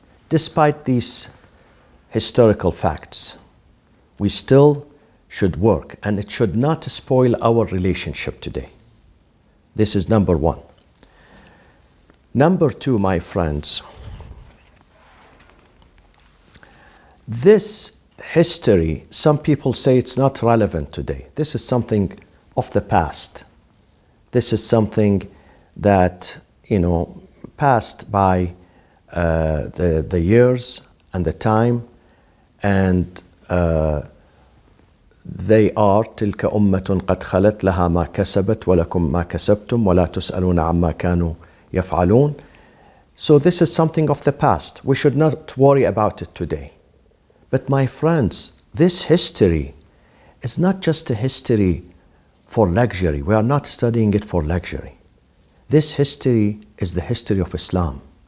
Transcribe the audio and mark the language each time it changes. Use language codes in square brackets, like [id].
[en] Despite these historical facts, we still should work, and it should not spoil our relationship today. This is number 1. Number 2, my friends, this history, some people say it's not relevant today. This is something of the past. This is something that, passed by the years and the time, and they are [ar] تلك أمة قد خلت لها ما كسبت ولكم ما كسبتم ولا تسألون عما كانوا يفعلون. [en] So this is something of the past. We should not worry about it today. But my friends, this history is not just a history for luxury. We are not studying it for luxury. This history is the history of Islam.